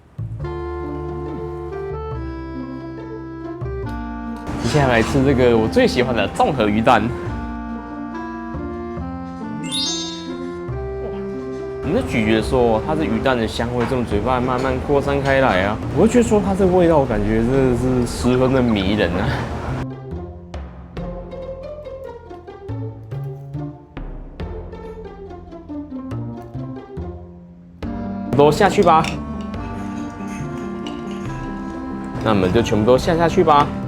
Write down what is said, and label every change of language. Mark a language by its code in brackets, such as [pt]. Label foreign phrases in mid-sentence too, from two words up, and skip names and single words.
[zh] 接下來吃這個我最喜歡的綜合魚蛋， 們在咀嚼的時候，它的魚蛋的香味從嘴巴慢慢擴散開來啊，我會覺得說它這個味道感覺真的是十分的迷人啊。都下去吧，那我們就全部都下去吧。